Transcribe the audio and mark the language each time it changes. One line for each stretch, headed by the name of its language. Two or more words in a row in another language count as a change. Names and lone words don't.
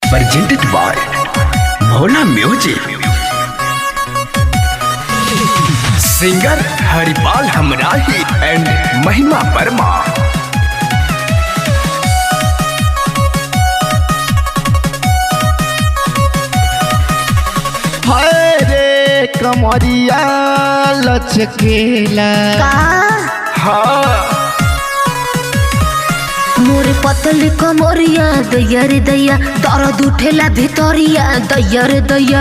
English: presented by Bhola Music. Singer Haripal Hamrahi and Mahima Parma.
Bhojpuri: हाय रे कमरिया लचकेला मोरे पतली कमरिया दैया रे दैया दर्द उठेला भितरिया दैया रे दैया